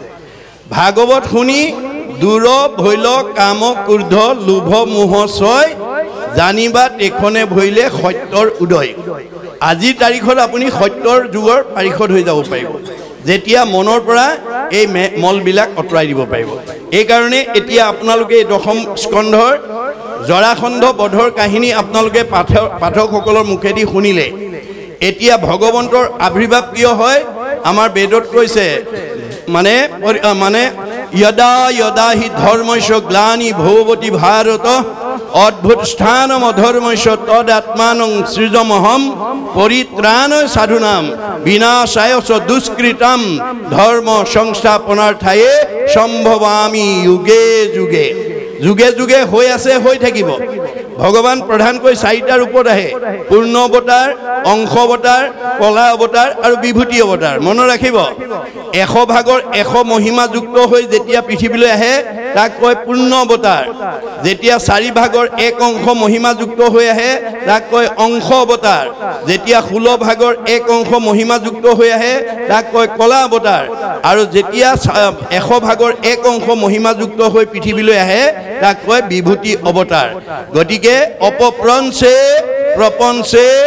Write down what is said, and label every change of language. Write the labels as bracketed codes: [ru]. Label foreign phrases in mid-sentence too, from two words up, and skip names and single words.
[as] ভাগৱত শুনি দূৰ ভৈল কাম ক্ৰোধ লোভ মোহ ছয় জানিবা তেখনে ভৈলে সত্যৰ উদয় আজিৰ তাৰিখত আপুনি সত্যৰ যুগৰ পাৰিষদ হৈ যাব পাৰিব যেতিয়া মনৰ পৰা এই মলবিলাক আঁতৰাই দিব পাৰিব এইকাৰণে এতিয়া আপোনালোকে এই দশম স্কন্ধৰ জৰাসন্ধ বধৰ কাহিনী আপোনালোকে পাঠকসকলৰ মুখেদি শুনিলে এতিয়া ভগৱন্তৰ আবিৰ্ভাৱ কিয় হয় আমাৰ বেদত কৈছে [sa] মানে यदा यदा हि धर्मस्य ग्लानि भवति भारत अद्भुत स्थानम अधर्मस्य तदात्मानं सृजमहं परित्राणाय साधूनां विनाशाय च दुष्कृतं धर्म संस्थापनार्थाय सम्भवामि युगे युगे युगे युगे [as] হৈ আছে হৈ থাকিব ভগৱান প্ৰধানকৈ 4টা ৰূপত আহে পূৰ্ণ অৱতাৰ অংশ অৱতাৰ কলা অৱতাৰ আৰু বিভূতি অৱতাৰ মনত ৰাখিব 100 ভাগৰ 100 মহিমা যুক্ত হৈ যেতিয়া পৃথিৱীলৈ আহে তাক কয় পূৰ্ণ অৱতাৰ যেতিয়া 4 ভাগৰ 1 অংশ মহিমা যুক্ত হৈ আহে তাক কয় অংশ অৱতাৰ যেতিয়া 16 ভাগৰ 1 অংশ মহিমা যুক্ত হৈ আহে তাক কয় কলা অৱতাৰ আৰু যেতিয়া 100 ভাগৰ 1 অংশ মহিমা যুক্ত হৈ পৃথিৱীলৈ আহে তাক কয় বিভূতি অৱতাৰ গতিকে অপপ্ৰঞ্চে প্ৰপঞ্চে